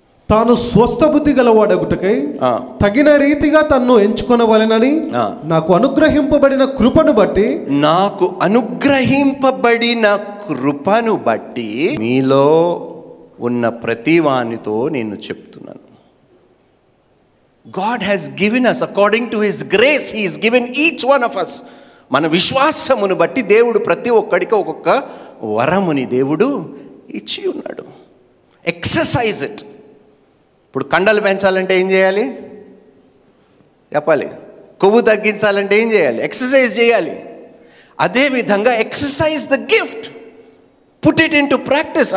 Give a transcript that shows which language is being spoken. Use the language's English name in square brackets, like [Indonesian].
[Telugu] తాను స్వస్థ బుద్ధి గలవాడగుటకై తగిన రీతిగా తన్ను ఎంచుకొనవలెనని నాకు అనుగ్రహింపబడిన కృపను బట్టి, నాకు అనుగ్రహింపబడిన కృపను బట్టి మీలో ఉన్న ప్రతి వానితో నేను చెప్తున్నాను. [English] God has given us according to his grace. He has given each one of us. [Telugu] మన విశ్వాసమును బట్టి దేవుడు ప్రతి ఒక్కడికి ఒక్కొక్క వరముని దేవుడు ఇచ్చి ఉన్నాడు. [English] Exercise it. [Telugu] ఇప్పుడు కండలు పెంచాలంటే ఏం చేయాలి? చెప్పాలి. కొవ్వు తగ్గించాలంటే ఏం చేయాలి? ఎక్సర్సైజ్ చేయాలి. అదేవిధంగా [English] Exercise the gift, put it into practice.